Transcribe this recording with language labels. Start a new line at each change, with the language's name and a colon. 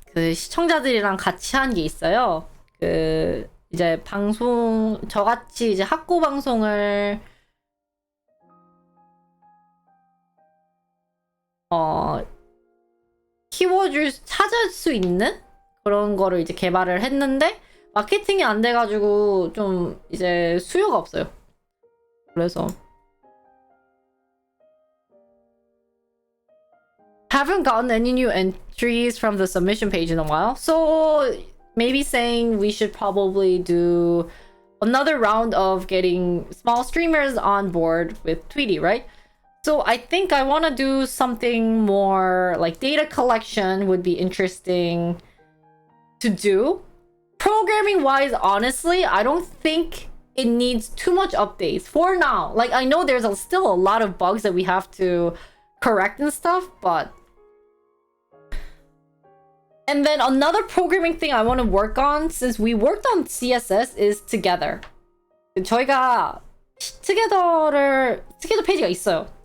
Korean: 그 시청자들이랑 같이 한 게 있어요. 그 이제 방송 저같이 이제 학고 방송을 키워줄 찾을 수 있는 그런 거를 이제 개발을 했는데 마케팅이 안 돼가지고 좀 이제 수요가 없어요.
English: 그래서 haven't gotten any new entries from the submission page in a while, so maybe saying we should probably do another round of getting small streamers on board with Twiri, right? So I think I want to do something more like data collection would be interesting to do. Programming wise, honestly, I don't think it needs too much updates for now. Like, I know there's still a lot of bugs that we have to correct and stuff, but... And then another programming thing I want to work on, since we worked on CSS, is Together.
Korean: 저희가 Together 페이지가 있어요.